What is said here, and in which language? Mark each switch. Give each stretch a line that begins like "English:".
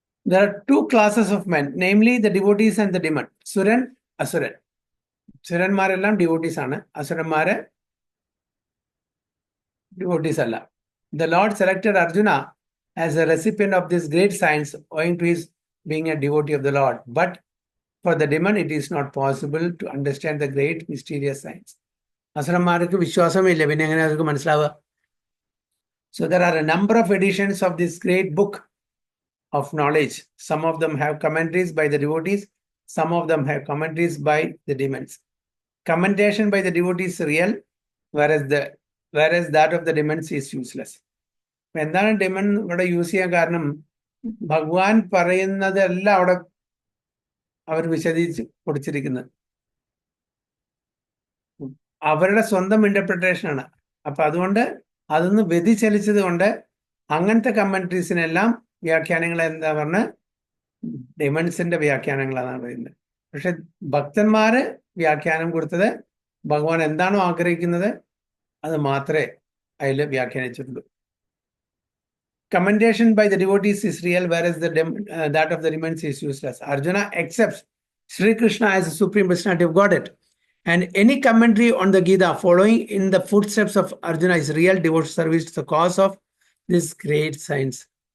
English: There are 2 classes of men, namely the devotees and the demon.
Malayalam: Suran, Asuran. സുരന്മാരെല്ലാം devotees ആണ്, അസുരന്മാര് devotees അല്ല.
English: The Lord selected Arjuna as a recipient of this great science owing to his being a devotee of the Lord. But for the demon, it is not possible to understand the great mysterious science.
Malayalam: അസുരന്മാർക്ക് വിശ്വാസമില്ല, പിന്നെ എങ്ങനെ അവർക്ക് മനസ്സിലാവുക?
English: So there are a number of editions of this great book of knowledge. Some of them have commentaries by the devotees, some of them have commentaries by the demons. Commentation by the devotees is real, whereas that of the demons is useless.
Malayalam: എന്താണ് demon ഇവിടെ use ചെയ്യാൻ കാരണം? ഭഗവാൻ പറയുന്നതെല്ലാം അവിടെ അവർ വിശദീകരിച്ച് കൊടുത്തിരിക്കുന്നത് അവരുടെ സ്വന്തം ഇന്റർപ്രിട്ടേഷനാണ്. അപ്പൊ അതുകൊണ്ട് അതൊന്ന് വ്യതിചലിച്ചത് കൊണ്ട് അങ്ങനത്തെ കമന്ററീസിനെല്ലാം വ്യാഖ്യാനങ്ങൾ എന്താ പറഞ്ഞ ഡെമൺസിന്റെ വ്യാഖ്യാനങ്ങളാണ് പറയുന്നത്. പക്ഷെ ഭക്തന്മാര് വ്യാഖ്യാനം കൊടുത്തത് ഭഗവാൻ എന്താണോ ആഗ്രഹിക്കുന്നത് അത് മാത്രമേ അതിൽ വ്യാഖ്യാനിച്ചിട്ടുള്ളൂ.
English: Commendation by the devotees is real, whereas that of the demons is useless. Arjuna accepts Sri Krishna as the supreme personality of Godhead, and any commentary on the Gita following in the footsteps of Arjuna is real devotional service to the cause of this great science.